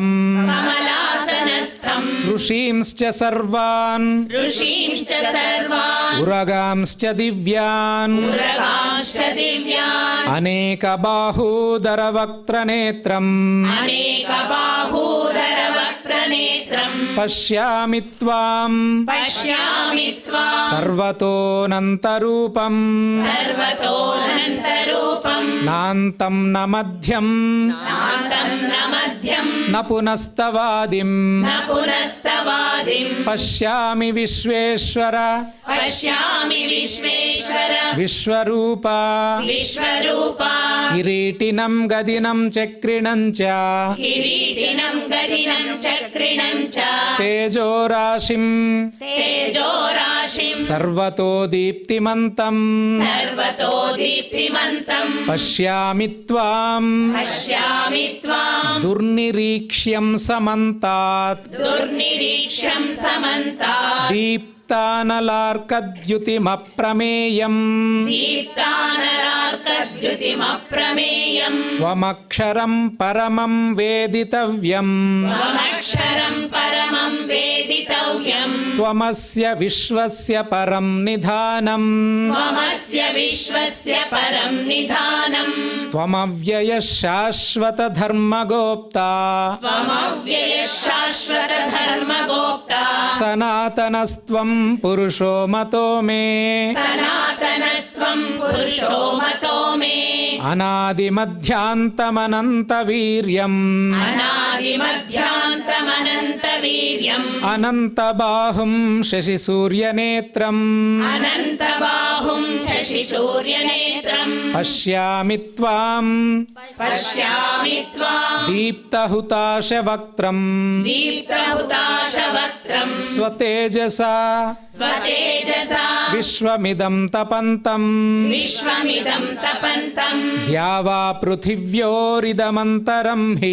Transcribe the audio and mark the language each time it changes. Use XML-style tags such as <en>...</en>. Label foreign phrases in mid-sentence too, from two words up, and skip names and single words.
<sa>కమలాసనస్థం ఋషీంశ్చ సర్వాన్ ఋషీంశ్చ సర్వాన్ ఉరగాంశ్చ దివ్యాన్ ఉరగాంశ్చ దివ్యాన్ అనేకబాహూదరవక్త్రనేత్రం అనేకబాహూదరవక్త్రనేత్రం పశ్యామి త్వాం పశ్యామి త్వాం సర్వతోనంతరూపం సర్వతోనంతరూపం నాంతం న మధ్యం నాంతం న మధ్యం న పునస్తవాదిం న పునస్తవాదిం పశ్యామి విశ్వేశ్వర పశ్యామి విశ్వేశ్వర విశ్వరూప విశ్వరూప కిరీటినం గదినం చక్రిణం చ కిరీటినం గదినం చక్రిణం చ తేజోరాశిం తేజోరాశిం సర్వతో దీప్తిమంతం సర్వతో దీప్తిమంతం పశ్యామి త్వాం పశ్యామి త్వాం దుర్నిరీక్ష్యం సమంతాత్ దుర్నిరీక్ష్యం సమంతాత్ దీప్తానలార్కద్యుతిమప్రమేయం దీప్తానలార్కద్యుతిమప్రమేయం త్వమక్షరం పరమం వేదితవ్యం త్వమక్షరం పరమం వేదితవ్యం త్వమస్య విశ్వస్య పరం నిధానం త్వమస్య విశ్వస్య పరం నిధానం త్వమవ్యయ శాశ్వత ధర్మగోప్తా త్వమవ్యయ శాశ్వత ధర్మగోప్తా సనాతనస్త్వం పురుషో మతో మే సనాతనస్త్వం పురుషో మతో మే అనాదిమధ్యాంతమనంత వీర్యం అనాదిమధ్యాంతమనంత వీర్యం అనంత బాహుం శశి సూర్యనేత్రం అనంత బాహుం శశి సూర్యనేత్రం పశ్యామి త్వాం పశ్యామి త్వాం దీప్తహుతాశవక్త్రం దీప్తహుతాశవక్త్రం స్వతేజసా స్వతేజసా విశ్వమిదం తపంతం విశ్వమిదం తపంతం ద్యావా పృథివ్యోరిదమంతరం హి</sa>